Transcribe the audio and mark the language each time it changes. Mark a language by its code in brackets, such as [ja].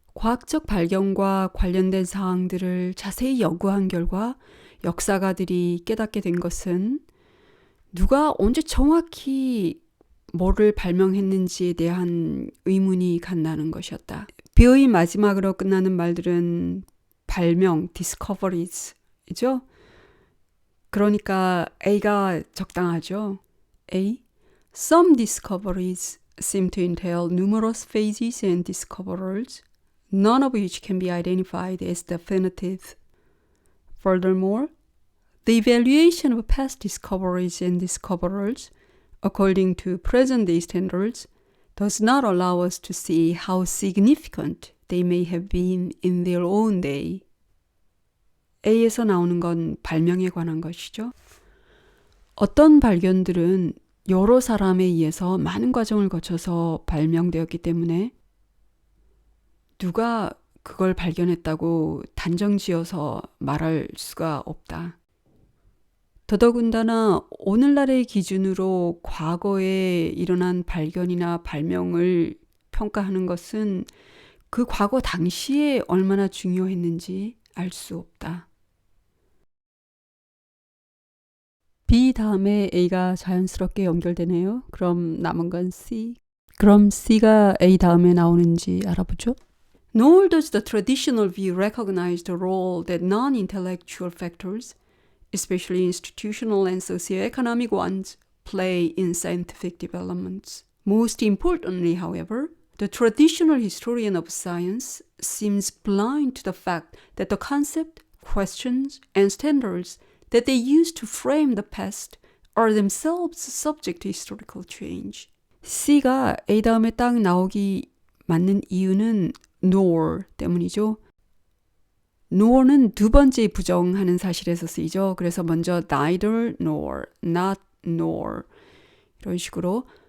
[ko] 과학적 발견과 관련된 사항들을 자세히 연구한 결과 역사가들이 깨닫게 된 것은 누가 언제 정확히 뭐를 발명했는지에 대한 의문이 간다는 것이었다. B의 마지막으로 끝나는 말들은 발명, discoveries이죠. 그러니까 A가 적당하죠. A. [en] Some discoveries seem to entail numerous phases and discoverers, none of which can be identified as definitive. Furthermore, the evaluation of past discoveries and discoverers, according to present-day standards, does not allow us to see how significant they may have been in their own day. [ko] A에서 나오는 건 발명에 관한 것이죠. 어떤 발견들은 여러 사람에 의해서 많은 과정을 거쳐서 발명되었기 때문에 누가 그걸 발견했다고 단정지어서 말할 수가 없다. 더더군다나 오늘날의 기준으로 과거에 일어난 발견이나 발명을 평가하는 것은 그 과거 당시에 얼마나 중요했는지 알 수 없다. B 다음에 A가 자연스럽게 연결되네요. 그럼 남은 건 C. 그럼 C가 A 다음에 나오는지 알아보죠. [en] Nor does the traditional view recognize the role that non-intellectual factors, especially institutional and socioeconomic ones, play in scientific developments. Most importantly, however, the traditional historian of science seems blind to the fact that the concept, questions, and standards that they use to frame the past are themselves subject to historical change. [ko] C가 A 다음에 딱 나오기 맞는 이유는 nor 때문이죠. nor는 두 번째 부정하는 사실에서 쓰이죠. 그래서 먼저 neither nor, not nor 이런 식으로